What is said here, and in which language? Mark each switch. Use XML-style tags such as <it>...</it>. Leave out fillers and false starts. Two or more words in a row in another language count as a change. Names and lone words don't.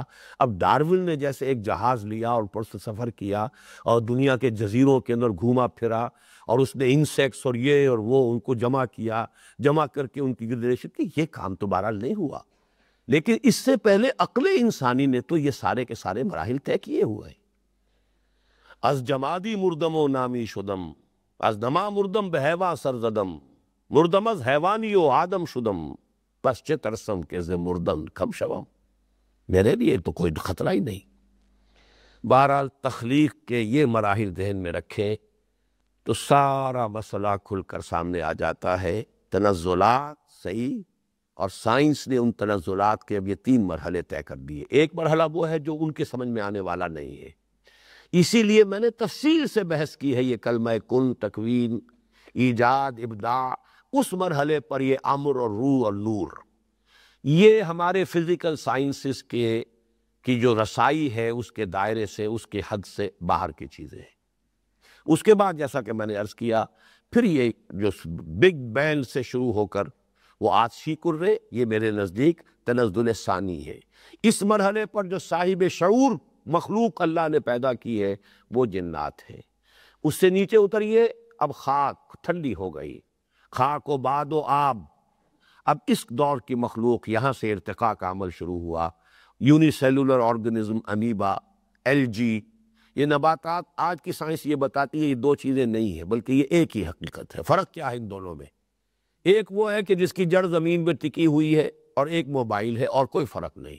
<ur>اب ڈارون نے جیسے ایک جہاز لیا اور اوپر سے سفر کیا اور دنیا کے جزیروں کے اندر گھوما پھرا، اور اس نے انسیکٹس اور یہ اور وہ ان کو جمع کیا، جمع کر کے ان کی گردشت کی، یہ کام تو بہرحال نہیں ہوا۔ لیکن اس سے پہلے عقل انسانی نے تو یہ سارے کے سارے مراحل طے کیے ہوئے ہیں۔</ur> <fa>از جمادی مردم و نامی شدم، از نما مردم بہیواں سرزدم، مردم از حیوانی و آدم شدم، پس چه ترسم کہ ز مردن کم شوم،</fa> <ur>میرے لیے تو کوئی خطرہ ہی نہیں۔ بہرحال تخلیق کے یہ مراحل ذہن میں رکھیں تو سارا مسئلہ کھل کر سامنے آ جاتا ہے۔ تنزلات صحیح، اور سائنس نے ان تنزلات کے اب یہ 3 مرحلے طے کر دیے۔ ایک مرحلہ وہ ہے جو ان کے سمجھ میں آنے والا نہیں ہے، اسی لیے میں نے تفصیل سے بحث کی ہے۔ یہ کلمہ کن، تکوین، ایجاد، ابداع، اس مرحلے پر یہ امر اور روح اور نور، یہ ہمارے</ur> <en>physical sciences</en> <ur>کی جو رسائی ہے اس کے دائرے سے، اس کے حد سے باہر کی چیزیں ہیں۔ اس کے بعد جیسا کہ میں نے عرض کیا، پھر یہ جو</ur> <en>big bang</en> <ur>سے شروع ہو کر وہ آتشی کرے، یہ میرے نزدیک تنزل ثانی ہے۔ اس مرحلے پر جو صاحب شعور مخلوق اللہ نے پیدا کی ہے وہ جنات ہے۔ اس سے نیچے اتریے، اب خاک ٹھنڈی ہو گئی، خاک و باد و آب، اب اس دور کی مخلوق یہاں سے ارتقاء کا عمل شروع ہوا۔</ur> <en>unicellular organism,</en> <ur>امیبا، الجی، یہ نباتات، آج کی سائنس یہ بتاتی ہے یہ 2 چیزیں نہیں ہیں بلکہ یہ ایک ہی حقیقت ہے۔ فرق کیا ہے ان دونوں میں؟ ایک وہ ہے کہ جس کی جڑ زمین میں ٹکی ہوئی ہے، اور ایک موبائل ہے، اور کوئی فرق نہیں۔</ur>